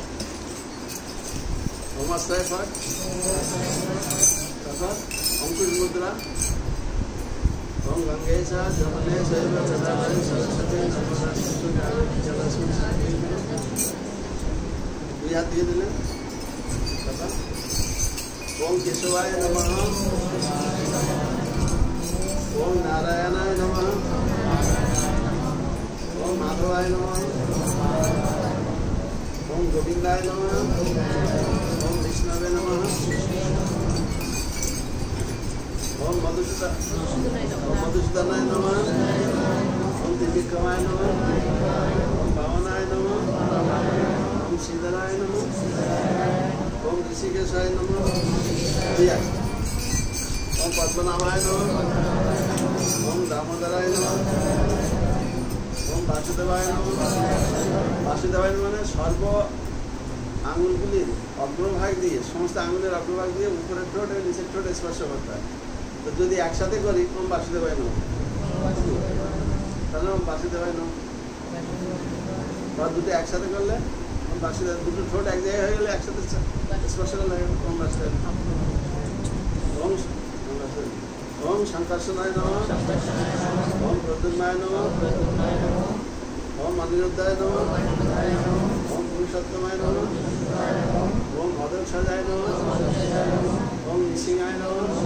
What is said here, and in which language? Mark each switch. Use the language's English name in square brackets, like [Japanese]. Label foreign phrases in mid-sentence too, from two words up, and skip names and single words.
[Bangla] নমস্কার পাঠ, তারপর অঙ্কুশ মুদ্রা, [Sanskrit] ওম গঙ্গে চা যমুনে চৈব গোদাবরী সরস্বতী নর্মদে জলস্মিন। [Bangla] 2 হাত দিয়ে দিলেন। [Sanskrit] তারপর ওম কেশবায় নমঃ, ওম নারায়ণায় নমঃ, ওম মাধবায় নমঃ, ওম গোবিন্দায় নমঃ, ওম বিষ্ণবে নমঃ, ওম মধুসূদনায় নমঃ, ওম ত্রিবিক্রমায় নমঃ, ওম ভাবনায় নমঃ, ওম শ্রীধরায় নমঃ, ওম ঋষিকেশায় নমঃ, ওম পদ্মনাভায় নমঃ, ওম দামোদরায় নমঃ, ওম বাসুদেবায় নমঃ। [Bangla] বাসুদেবায় মানে সর্ব আঙুলগুলির অগ্রভাগ দিয়ে, সমস্ত আঙুলের অগ্রভাগ দিয়ে উপরের ঠোঁট এবং নিচের ঠোঁট স্পর্শ করতে হয়। তো যদি একসাথে করি [Sanskrit] ওম বাসুদেবায় নমঃ, [Bangla] তাহলে [Sanskrit] ওম বাসুদেবায় নমঃ। [Bangla] বা দুটো একসাথে করলে [Sanskrit] ওম বাসুদেব, [Bangla] দুটো ঠোঁট এক জায়গায় হয়ে গেলে একসাথে স্পর্শ করলে [Sanskrit] ওম বাসুদেব। ওম শঙ্কর্ষণায় নমঃ, ওম প্রদ্যুম্নায় নমঃ, ওম অনিরুদ্ধায় নমঃ, ওম পুরুষোত্তমায় নমঃ, ওম অদক্ষজায় নমঃ, ওম নৃসিংহায় নমঃ,